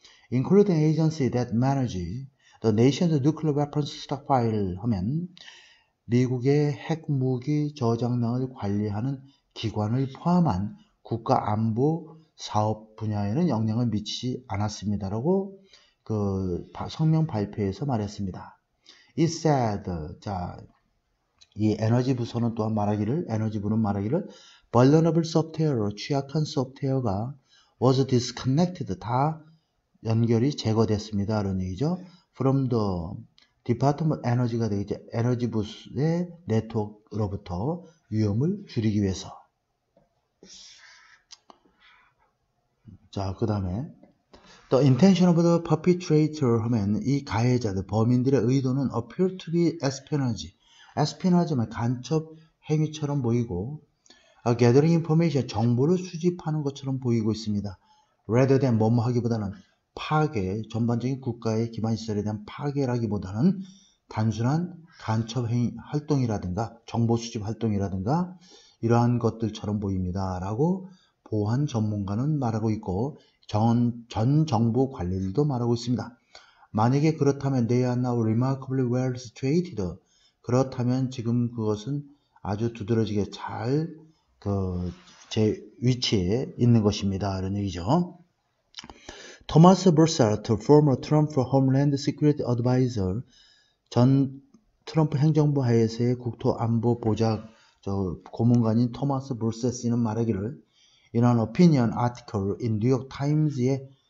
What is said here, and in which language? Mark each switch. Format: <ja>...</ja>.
<en>Including agency that manage the nation's nuclear weapons stockpile</en> <ko>하면 미국의 핵무기 저장량을 관리하는 기관을 포함한 국가 안보 사업 분야에는 영향을 미치지 않았습니다라고 그 성명 발표에서 말했습니다.</ko> <en>It said,</en> <ko>자, 이 에너지부서는 또한 에너지부는 말하기를</ko> <en>vulnerable software,</en> <ko>취약한 소프트웨어가</ko> <en>was disconnected,</en> <ko>다 연결이 제거됐습니다. 이런 얘기죠.</ko> <en>From the Department of Energy가</en> <ko>되겠죠. 에너지부의 네트워크로부터 위험을 줄이기 위해서. 자, 그 다음에</ko> <en>The intention of the perpetrator</en> <ko>하면 이 가해자들, 범인들의 의도는</ko> <en>appear to be espionage.</en> <ko>espionage면 간첩 행위처럼 보이고</ko> <en>gathering information,</en> <ko>정보를 수집하는 것처럼 보이고 있습니다.</ko> <en>rather than</en> <ko>뭐뭐 하기보다는 파괴, 전반적인 국가의 기반시설에 대한 파괴라기보다는 단순한 간첩 행위 활동이라든가 정보 수집 활동이라든가 이러한 것들처럼 보입니다. 라고 보안 전문가는 말하고 있고 전 정보 관리들도 말하고 있습니다. 만약에 그렇다면</ko> <en>they are now remarkably well situated.</en> <ko>그렇다면 지금 그것은 아주 두드러지게 잘 제 위치에 있는 것입니다. 이런 얘기죠. 토마스 브루사트,</ko> <en>former Trump Homeland Security Advisor,</en> <ko>전 트럼프 행정부 하에서의 국토안보 보좌 고문관인 토마스 브루사트는 말하기를</ko> <en>in an opinion article in New York Times의</en>